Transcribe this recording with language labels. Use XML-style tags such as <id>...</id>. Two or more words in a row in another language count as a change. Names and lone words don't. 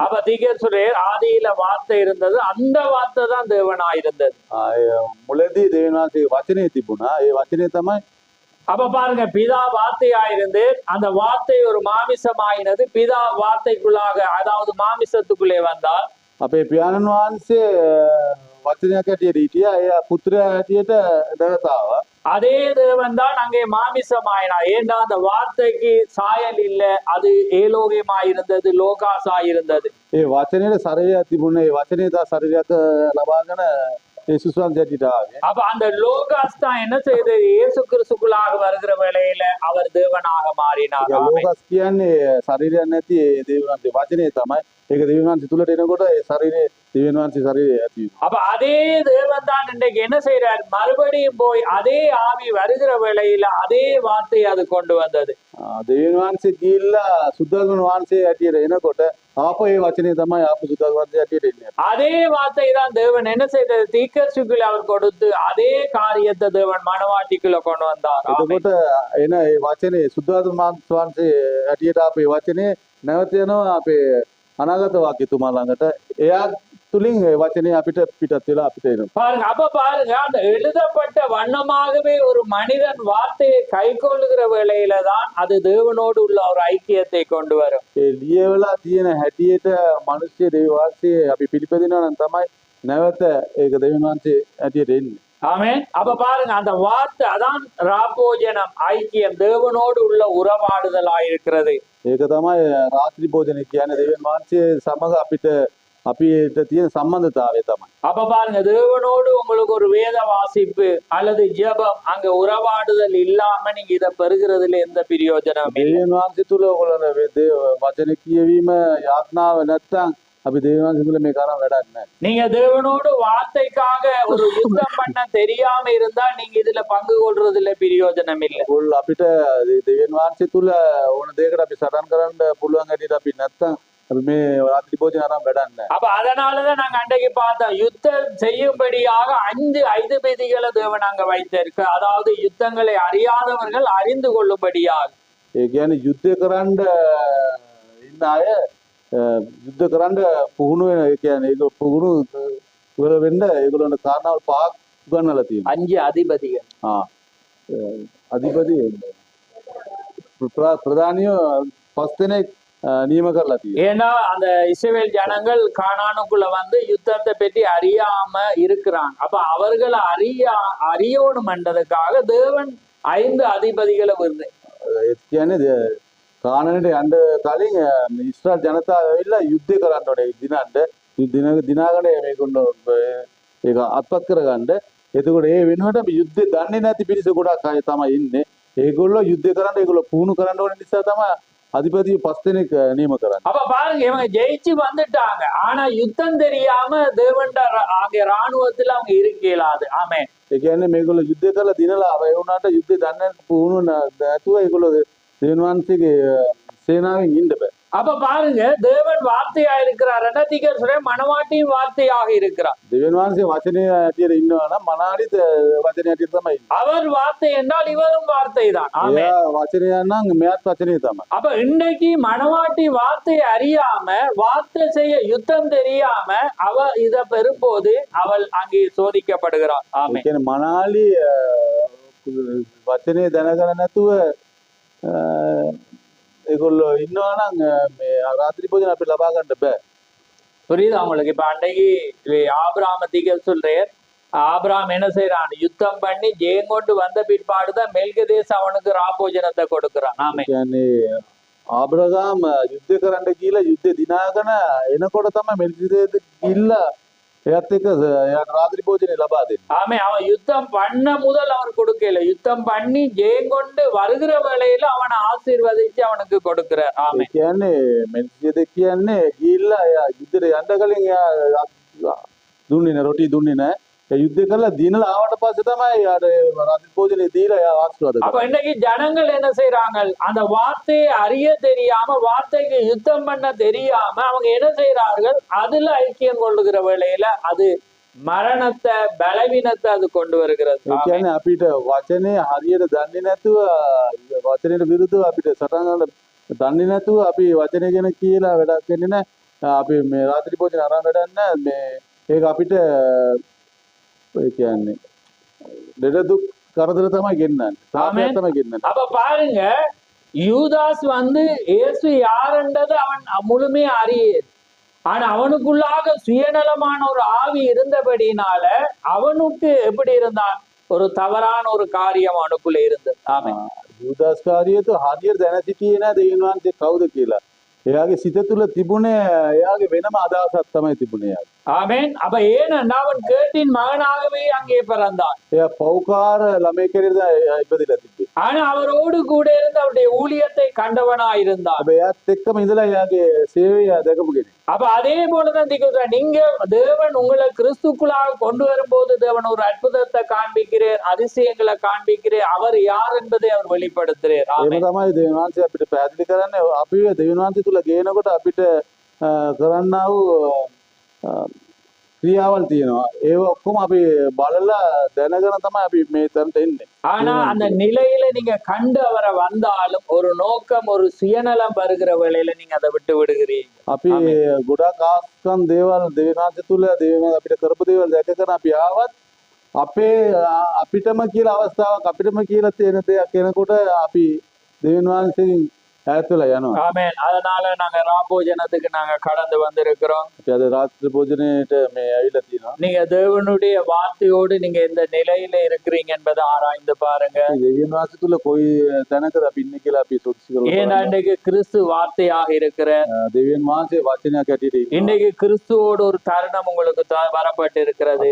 <ta>அப்ப தீர்க்கதரிசியர் ஆதியில வார்த்தை இருந்தது, அந்த வார்த்தை தான் தேவனா இருந்தது.</ta> <si>මුලදී දෙවියන් වහන්සේගේ වචනේ තිබුණා. ඒ වචනේ තමයි</si> <ta>அப்ப பாருங்க, பிதா வார்த்தையாயிருந்து அந்த வார்த்தை ஒரு மாமிசமாயினது. பிதா வார்த்தைக்குள்ளாக அதாவது மாமிசத்துக்குள்ளே வந்தால்</ta> <si>අපේ පියාණන් වහන්සේ වචනයක් ඇටියට හිටියා. එයා පුත්‍රයා ඇටියට දැවතාවා.</si> <ta>அதே தேவன் தான் அங்கே மாமிசமாயினார். ஏண்டா அந்த வார்த்தைக்கு சாயல் இல்ல, அது ஏலோகியமாயிருந்தது, லோகாசாயிருந்தது.</ta> <si>ඒ වචනේට ශරීරයක් තිබුණා. ඒ වචනේ තා ශරීරයක් ලබාගෙන යේසුස් වහන්සේ ඇටියට ආවේ.</si> <ta>அப்ப அந்த லோகாஸ் தான் என்ன செய்தது? இயேசு கிறிஸ்துக்குள்ளாக வருகிற வேளையில அவர் தேவனாக மாறினார். ஆமென்.</ta> <si>ලෝකස් කියන්නේ ශරීරයක් නැති ඒ දෙවියන් වහන්සේ වචනේ තමයි. ඒක දෙවියන් වහන්සේ තුලට එනකොට ඒ ශරීරේ දෙවියන් වහන්සේ ශරීරය ඇති වෙනවා.</si> <ta>அப்ப அதே தேவன் தான் இன்றைக்கு என்ன செய்யறார்? மறுபடியும் போய் அதே ஆவி வருகிற வேளையில அதே வார்த்தையை அது கொண்டு வந்தது.</ta> <si>දෙවියන් වහන්සේ ගිහිල්ලා සුද්ධාගම වහන්සේ ඇටියට එනකොට ආපහු ඒ වචනේ තමයි ආපහු සුද්ධාගම වහන්සේ ඇටියට එන්නේ.</si> <ta>அதே வார்த்தை தான் தேவன் என்ன செய்தது? தீர்க்கதரிசிக்குள்ள அவர் கொடுத்து அதே காரியத்தை தேவன் மனவாட்டிக்குள்ள கொண்டு வந்தார். ஆமென்.</ta> <si>එතකොට එන ඒ වචනේ සුද්ධාගම වහන්සේ ඇටියට ආපු ඒ වචනේ නැවත යනවා අපේ අනාගත වාක්‍යතුමා ළඟට. එයා තුලින් ඒ වචනේ අපිට පිටත් වෙලා අපිට එනවා.</si> <ta>பாருங்க அப்ப பாருங்க அந்த எழுதப்பட்ட வண்ணமாகவே ஒரு மனிதன் வார்த்தையை கை கொள்ளுகிற வேளையில தான் அது தேவனோடு உள்ள ஒரு ஐக்கியத்தை கொண்டு வரும்.</ta> <si>ඒ ලියවලා තියෙන හැටියට මිනිස්සු දෙවි වාක්‍යය අපි පිළිපදිනවා නම් තමයි නැවත ඒක දෙවියන් වහන්සේ හැටියට එන්නේ.</si> <ta>ஆமென். அப்ப பாருங்க அந்த வார்த்தை அதான் ராபோஜனம், ஐக்கியம், தேவனோடு உள்ள உறவாடுதலாயிருக்கிறது.</ta> <si>ඒක තමයි රාත්‍රී භෝජනය කියන්නේ දෙවියන් වහන්සේ සමග අපිට තියෙන සම්බන්ධතාවය තමයි.</si> <ta>அப்ப பாருங்க தேவனோடு உங்களுக்கு ஒரு வேத வாசிப்பு அல்லது ஜெபம், அங்க உறவாடுதல் இல்லாம நீங்க இதை பெறுகிறதுல எந்த பிரயோஜனம் இல்லை.</ta> <si>දෙවියන් වහන්සේ තුල ඔයගොල්ලෝ වචන කියවීම යාඥාව නැත්තම් අපි දෙවියන් වහන්සේ තුල මේක අරන් වැඩක් නැහැ.</si> <ta>நீங்க தேவனோடு வார்த்தைக்காக ஒரு யுத்தம் பண்ண தெரியாம இருந்தா நீங்க இதுல பங்கு கொள்றதுல பிரயோஜனம் இல்லை.</ta> <si>ඔයගොල්ලෝ අපිට දෙවියන් වහන්සේ තුල ඕන දෙයකට අපි සටන් කරන්න පුළුවන් හැටියට අපි නැත්තම් අපි මේ රාත්‍රී භෝජන අරන් වැඩක් නැහැ.</si> <ta>அப்ப அதனாலதான் நாங்க அன்றைக்கு பார்த்தோம், யுத்தம் செய்யும்படியாக 5 ஐதுபதிகளை தேவன் அங்க வைத்திருக்க, அதாவது யுத்தங்களை அறியாதவர்கள் அறிந்து கொள்ளும்படியாக.</ta> <si>ඒ කියන්නේ යුද්ධ කරන්න ඉන්න අය යුද්ධ කරන්න පුහුණු වෙන, ඒ කියන්නේ ඒක පුහුණු වෙන්න ඒගොල්ලන්ට කාරණාවල් පහක් උගන්වලා තියෙනවා.</si> <ta>5 அதிபதிகள்.</ta> <si>අධිපති ප්‍රධානිය 5 දෙනෙක් නියම කරලා තියෙනවා.</si> <ta>ஏன்னா அந்த இஸ்ரவேல் ஜனங்கள் கானானுக்குள்ள வந்து யுத்தத்தை பற்றி அறியாம இருக்கிறாங்க. அப்ப அவர்களை அறியணும்ன்றதுக்காக தேவன் 5 அதிபதிகளை வருது.</ta> <si>ඒ කියන්නේ කානනට යන්න කලින් ඉස්රායල් ජනතාව ඇවිල්ලා යුද්ධ කරන්න ඕනේ. දිනාගන්න මේගොල්ලෝ ඒක අත්පත් කරගන්න. එතකොට ඒ වෙනුවට අපි යුද්ධ දන්නේ නැති පිරිස ගොඩක් අය තමයි ඉන්නේ. ඒගොල්ලෝ යුද්ධ කරන්න ඒගොල්ලෝ පුහුණු කරන්න ඕන නිසා තමයි அதிபதி 5 දෙනෙක් නියම කරන්නේ.</si> <ta>அப்ப பாருங்க, இவங்க ஜெயிச்சு வந்துட்டாங்க, ஆனா யுத்தம் தெரியாம தேவன்ட ஆகிய ராணுவத்துல அவங்க இருக்க இயலாது. ஆமே.</ta> <si>ඒ කියන්නේ මේගොල්ලෝ යුද්ධ කරලා දිනලා ඒ වුණාට යුද්ධ දන්නේ පුහුණු නැතුව ඒගොල්ලෝ දෙවියන් වහන්සේගේ සේනාවෙන් ඉන්න බෑ.</si> <ta>அப்ப பாருங்க, தேவன் வார்த்தையா இருக்கிறார், ரெண்டாவது மனவாட்டியும் வார்த்தையாக இருக்கிறார்.</ta> <si>දෙවියන් වහන්සේ වචනේ ඇටියට ඉන්නවා නම් මනාලිත වචනේ ඇටියට තමයි ඉන්නේ.</si> <ta>அவர் வார்த்தை என்றால் இவரும் வார்த்தை தான். ஆமே.</ta> <si>එයා වචනය නම් මෙයාත් වචනේ තමයි.</si> <ta>அப்ப இன்னைக்கு மனவாட்டி வார்த்தையை அறியாம, வார்த்தை செய்ய யுத்தம் தெரியாம அவ இத பெறும்போது அவள் அங்கே சோதிக்கப்படுகிறாள். ஆமே.</ta> <si>ඒ කියන්නේ මනාලි වචනේ දැනගන්න නැතුව ඒගොල්ලෝ ඉන්නවා නම් මේ රාත්‍රී භෝජන අපිට ලබා ගන්න බෑ.</si> <ta>புரியுதா உங்களுக்கு? இப்ப அன்றைக்கு ஆபிரகாமத்திக்கு சொல்றார், ஆபிரகாம் என்ன செய்யறான், யுத்தம் பண்ணி ஜெயம் கொண்டு வந்த பிற்பாடுதான் மெல்கிதேசு அவனுக்கு ராபோஜனத்தை கொடுக்கிறான். ஆமே.</ta> <si>කියන්නේ ආබ්‍රහාම යුද්ධ කරන්න ගිහලා යුද්ධ දිනාගෙන එනකොට තමයි මෙල්කිසේදෙක් ගිහිල්ලා එයාත් එක්ක එයාට රාත්‍රී භෝජනේ ලබා දෙන්නේ.</si> <ta>ஆமே. அவன் யுத்தம் பண்ண முதல் அவர் கொடுக்கல, யுத்தம் பண்ணி ஜெயம் கொண்டு வருகிற வேளையில அவனை ஆசீர்வதிச்சு அவனுக்கு கொடுக்கிறார். ஆமே.</ta> <si>ඒ කියන්නේ මෙල්කිසේදෙක් කියන්නේ ගිහිල්ලා එයා යුද්ධයට යන්න කලින් එයා දුන්නේ නැහැ, රොටි දුන්නේ නැහැ. ඒ යුද්ධ කරලා දිනලා ආවට පස්සේ තමයි එයාට රාත්‍රී භෝජනේ දීලා එයා ආශිර්වාද</si> <ta>அப்ப</ta> <si>කරන්නේ.</si> <ta>இன்னைக்கு ஜனங்கள் என்ன செய்யறாங்க, அந்த வார்த்தையை அறிய தெரியாம, வார்த்தைக்கு யுத்தம் பண்ண தெரியாம அவங்க என்ன செய்யறார்கள், அதுல ஐக்கியம் கொள்ளுகிற வேளையில அது மரணத்தை, பலவீனத்தை அது கொண்டு வருகிறது.</ta> <si>ඒ කියන්නේ අපිට වචනේ හරියට දන්නේ නැතුව වචනේට විරුද්ධව අපිට සටන් ගන්න දන්නේ නැතුව අපි වචනේ ගැන කියලා වැඩක් වෙන්නේ නැහැ. අපි මේ රාත්‍රී භෝජන අරන් වැඩක් නැහැ. මේ ඒක අපිට ඒ කියන්නේ ලෙඩ දුක් කරදර තමයි ගෙන්නන්නේ. සාපයක් තමයි ගෙන්නන්නේ.</si> <ta>அப்ப பாருங்க, யூதாஸ் வந்து இயேசு யாருன்றது அவன் முழுமையா அறிய, ஆனா அவனுக்குள்ளாக சுயநலமான ஒரு ஆவி இருந்தபடினால அவனுக்கு எப்படி இருந்தான், ஒரு தவறான ஒரு காரியம் அவனுக்குள்ள இருந்தது. ஆமே.</ta> <si>යුදාස් කාරියට හරියට දැන සිටියේ නැහැ දෙවියන් වහන්සේ කවුද කියලා. එයාගේ සිත තුළ තිබුණේ එයාගේ වෙනම අදහසක් තමයි තිබුණේ එයාගේ.</si> <ta>ஆமென். அப்ப ஏனென்றா அவன் கேட்டின் மகனாகவே அங்கே பிறந்தான்.</ta> <si>එයා පෞකාර ළමයෙක් හැටියට ඉපදිලා තිබ්බේ.</si> <ta>ஆனா அவரோடு கூட இருந்து அவருடைய ஊழியத்தை கண்டவனாயிருந்தான்.</ta> <si>හැබැයි එයාත් එක්කම ඉඳලා එයාගේ සේවය දැකපු කෙනෙක්.</si> <ta>அப்ப அதே போலதான் நீங்க தேவன் உங்களை கிறிஸ்துக்குள்ளாக கொண்டு வரும்போது தேவன் ஒரு அற்புதத்தை காண்பிக்கிறேன், அதிசயங்களை காண்பிக்கிறேன், அவர் யார் என்பதை அவர் வெளிப்படுத்துறார்.</ta> <si>එහෙම තමයි දෙවියන් වහන්සේ අපිට පැහැදිලි කරන්නේ. අපි දෙවියන් වහන්සේ තුල ගේනකොට අපිට කරන්නා වූ ක්‍රියාවල් තියෙනවා. ඒව ඔක්කොම අපි බලලා දැනගෙන තමයි අපි මේ තැනට එන්නේ.</si> <ta>ஆனா அந்த நிலையில நீங்க கண்டு அவரை வந்தாலும் ஒரு நோக்கம் ஒரு சுயநலம் வருகிற வேளையில நீங்க அதை விட்டு விடுகிறீங்க.</ta> <si>අපි ගොඩක් ආස්කම් දේවල් දෙවිනාංශ තුල දේවල් අපිට කරපු දේවල් දැකගෙන අපි ආවත් අපේ අපිටම කියලා අවස්ථාවක් අපිටම කියලා තියෙන දෙයක් කෙනෙකුට අපි දෙවියන් වහන්සේගෙන් ඈත් වෙලා යනවා.</si> <ta>ஆமென். அதனால நாங்க ராபோஜனத்துக்கு நாங்க கடந்து வந்திருக்கிறோம்.</ta> <si>අපි අද රාත්‍රී භෝජනයේට මේ ඇවිල්ලා තියෙනවා.</si> <ta>நீங்க தேவனுடைய வார்த்தையோடு நீங்க எந்த நிலையில இருக்கிறீங்க என்பதை ஆராய்ந்து பாருங்க.</ta> <si>අපි දෙවියන් වහන්සේ තුල කොයි තැනකද අපි ඉන්නේ කියලා අපි සොත්සි කරලා</si> <ta>ஏன்னா இன்றைக்கு கிறிஸ்து வார்த்தையாக இருக்கிற</ta> <si>දෙවියන් වහන්සේ වචනයක් ඇටියට ඉන්නවා.</si> <ta>இன்றைக்கு கிறிஸ்துவோடு ஒரு தருணம் உங்களுக்கு வரப்பட்டு இருக்கிறது.</ta>